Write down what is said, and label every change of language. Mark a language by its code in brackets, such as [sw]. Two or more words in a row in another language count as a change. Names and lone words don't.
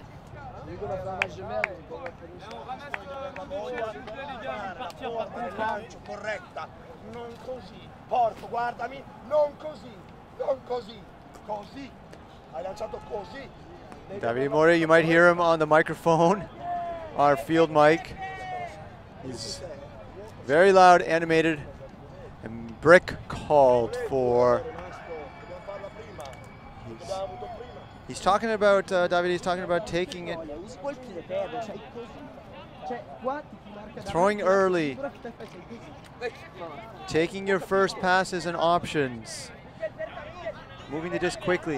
[fr] Hugo va faire un match de merde. [it] Corretta, non così. Porto, guardami, non così, non così, così. Hai lanciato così. [en] Davide More, you might hear him on the microphone, our field mic. He's very loud, animated, and Brick called for. He's talking about, Davide, he's talking about taking it, throwing early, taking your first passes and options, moving the disc quickly.